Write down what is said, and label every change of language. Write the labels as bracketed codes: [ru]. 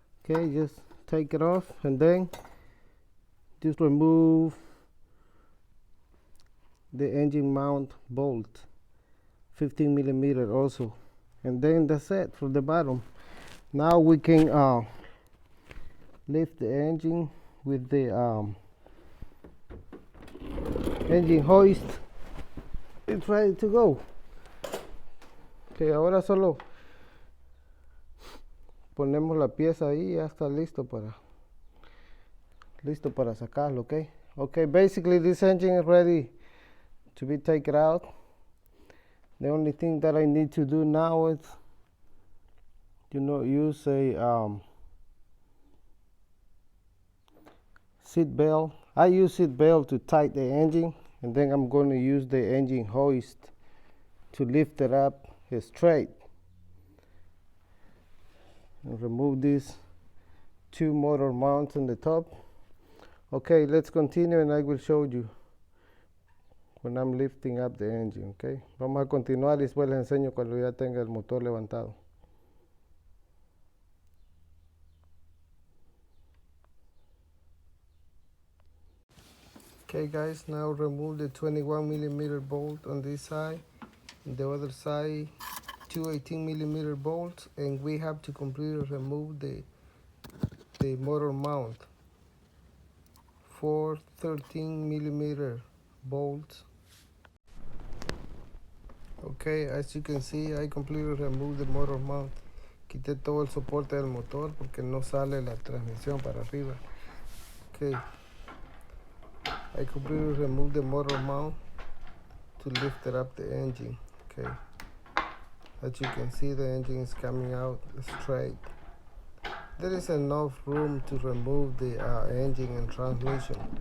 [en] Okay, just take it off, and then just remove the engine mount bolt, 15 millimeter also, and then that's it for the bottom. Now we can lift the engine with the engine hoist. It's ready to go. [es] Okay, ahora solo ponemos la pieza ahí y ya está listo para sacarlo. [en] Okay, basically this engine is ready to be taken out. The only thing that I need to do now is use a seat belt. I use seat belt to tighten the engine, and then I'm going to use the engine hoist to lift it up straight. And remove these two motor mounts on the top. Okay, let's continue, and I will show you when I'm lifting up the engine. [es] Okay, vamos a continuar y después les enseño cuando ya tenga el motor levantado. [en] Okay guys, now remove the 21 millimeter bolt on this side, and the other side 2 18 millimeter bolts, and we have to completely remove the motor mount, 4 13 millimeter bolts. Okay, as you can see, I completely removed the motor mount. [es] Quité todo el soporte del motor porque no sale la transmisión para arriba. [en] Okay, I completely removed the motor mount to lift it up the engine. Okay, as you can see, the engine is coming out straight. There is enough room to remove the engine and transmission.